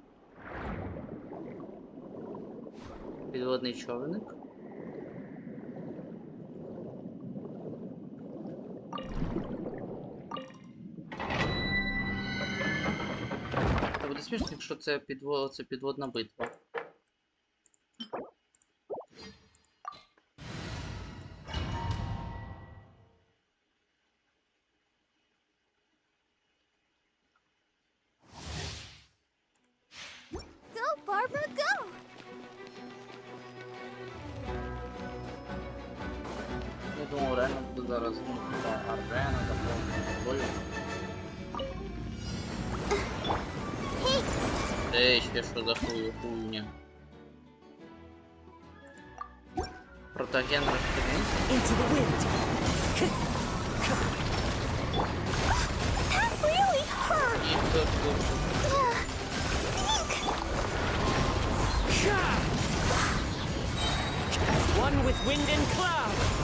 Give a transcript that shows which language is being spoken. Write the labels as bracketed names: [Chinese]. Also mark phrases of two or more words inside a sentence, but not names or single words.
[Ukrainian] Підводний човник. Це буде смішно, якщо це підводна битва. Go, Barbara, go! Я думав, реально буде зараз арена, такого бою. Ще що за хуйня? Протоген розстріляння? [English] Into the wind. That really hurt! As one with wind and cloud.